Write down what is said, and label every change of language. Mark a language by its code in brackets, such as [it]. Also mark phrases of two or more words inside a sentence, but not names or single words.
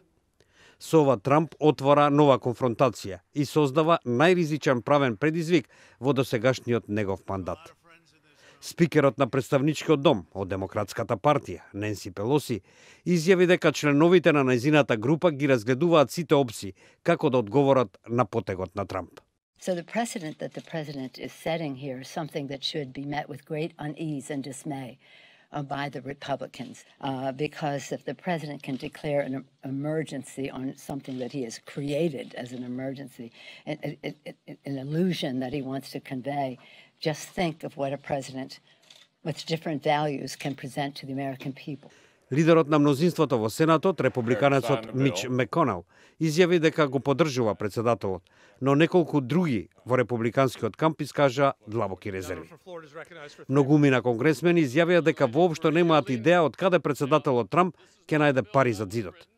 [mk] Со ова Трамп отвора нова конфронтација и создава најризичен правен предизвик во досегашниот негов мандат. Спикерот на Представничкиот дом од Демократската партија, Ненси Пелоси, изјави дека членовите на нејзината група ги разгледуваат сите опции како да одговорат на потегот на Трамп. [en] So the precedent that the president is setting here is something that should be met with great unease and dismay by the Republicans, because if the president can declare an emergency on something that he has created as an emergency, an illusion that he wants to convey, just think of what a president with different values can present to the American people. [mk] Лидерот на мнозинството во Сенатот, републиканецот Мич Маконел, изјави дека го поддржува председателот, но неколку други во републиканскиот камп искажа длабоки резерви. Многумина конгресмени изјавија дека воопшто немаат идеја од каде председателот Трамп ќе најде пари за ѕидот.